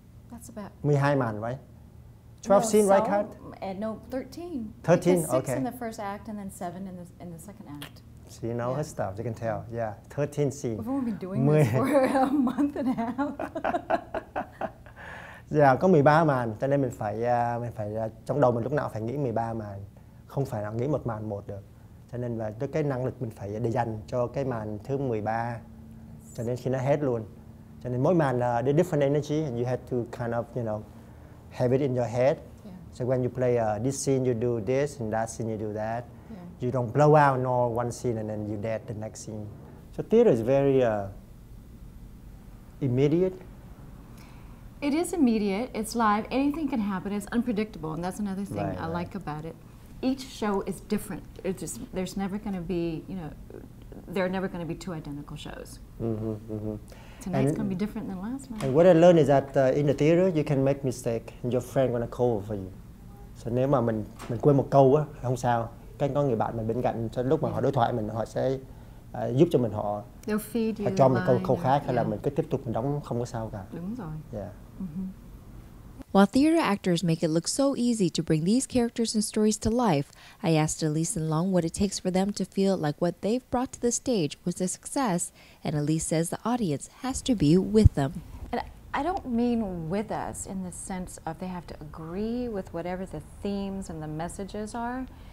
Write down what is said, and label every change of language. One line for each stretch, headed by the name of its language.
English: That's about
Vietnamese: 12 màn,
English: right? 12 scenes, right, Kat? No, 13. 13, because 6 okay. in the first act and then 7 in the second act. So you know her stuff, you can tell. Yeah, 13 scenes. We've only been doing this for a month and a half.
Vietnamese: Dạ, có 13 màn, cho nên mình phải trong đầu mình lúc nào phải nghĩ 13 màn, không phải là nghĩ một màn một được. Cho nên là cái năng lực mình phải để dành cho cái màn thứ 13, cho nên khi nó hết luôn. Cho nên mỗi màn là
English: different energy, and you have to kind of, you know, have it in your head. Yeah. So when you play this scene, you do this, and that scene, you do that. Yeah. You don't blow out no one scene and then you dead the next scene. So theater is very immediate. It is immediate, it's live, anything can happen, it's unpredictable, and that's another thing I like about it. Each show is different. It's just, there's never going to be, you know, there are never going to be 2 identical shows. Tonight's going to be different than last night. And what I learned is that in the theater, you can make mistake, and your friend going to cover for you.
Vietnamese: So nếu mà mình quên một câu á, không sao. Cái có người bạn mình bên cạnh, lúc mà họ đối thoại mình, họ sẽ giúp cho mình, họ cho mình câu khác, hay là mình cứ tiếp tục mình đóng không có sao cả. Đúng rồi.
English: Yeah. While theater actors make it look so easy to bring these characters and stories to life, I asked Elise and Long what it takes for them to feel like what they've brought to the stage was a success, and Elise says the audience has to be with them. And I don't mean with us in the sense of they have to agree with whatever the themes and the messages are.